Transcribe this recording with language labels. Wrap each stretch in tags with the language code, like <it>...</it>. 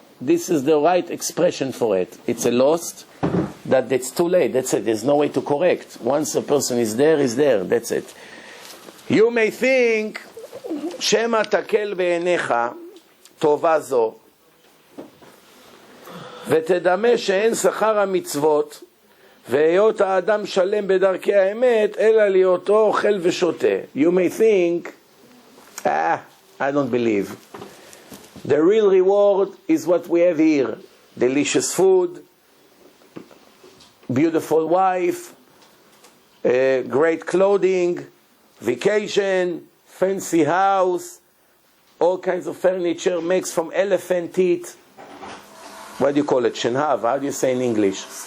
<en>This is the right expression for it. It's a lost that it's too late. That's it. There's no way to correct. Once a person is there, he's there. That's it. You may think,</en> <he>Shema takel be'enecha tova zo ותדמה שאין שכר המצוות והיות האדם שלם בדרכי האמת אלא להיותו אוכל ושותה.</he> <en>You may think, I don't believe. The real reward is what we have here. Delicious food, beautiful wife, great clothing, vacation, fancy house, all kinds of furniture makes from elephant teeth. What do you call it? Shenhav. How do you say in English?</en>